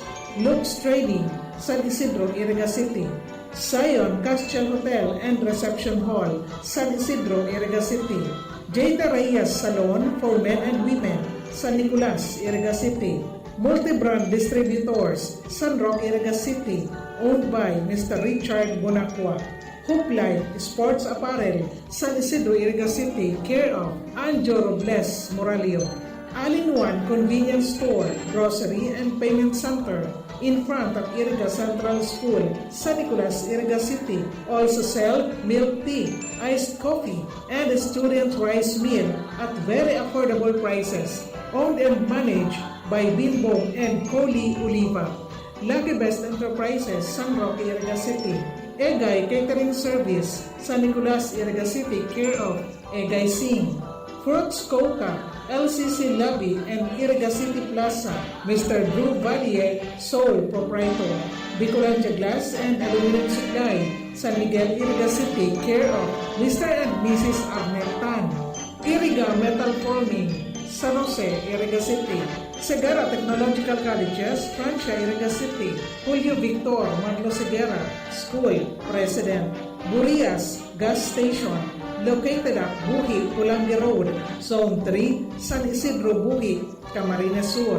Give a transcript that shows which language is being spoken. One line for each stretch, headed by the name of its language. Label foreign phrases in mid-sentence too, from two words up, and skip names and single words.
English: Luke's Trading, San Isidro, Iriga City. Zion Castle Hotel and Reception Hall, San Isidro, Iriga City. Jada Reyes Salon for Men and Women, San Nicolas, Iriga City. Multi-brand distributors, San Roque, Iriga City, owned by Mr. Richard Bonacqua. Hooplight Sports Apparel, San Isidro, Iriga City, care of Anjo Robles Moralio. All-in-one convenience store, grocery and payment center in front of Iriga Central School, San Nicolas, Iriga City. Also sell milk tea, iced coffee, and a student rice meal at very affordable prices. Owned and managed by Bimbong and Coli Oliva. Lucky Best Enterprises, San Roque, Iriga City. Egay Catering Service, San Nicolas, Iriga City, care of Egay Singh. Fruits Coca, LCC Lobby and Iriga City Plaza, Mr. Drew Valier, sole proprietor. Bicolandia Glass and Aluminum Supply, San Miguel, Iriga City, care of Mr. and Mrs. Arnel Tan. Iriga Metal Forming, San Jose, Iriga City. Segara Technological Colleges, Francia, Iriga City. Julio Victor Maglo Segura, School, President. Burias Gas Station, located at Buhi, Pulangi Road, Zone 3, San Isidro, Buhi, Camarines Sur.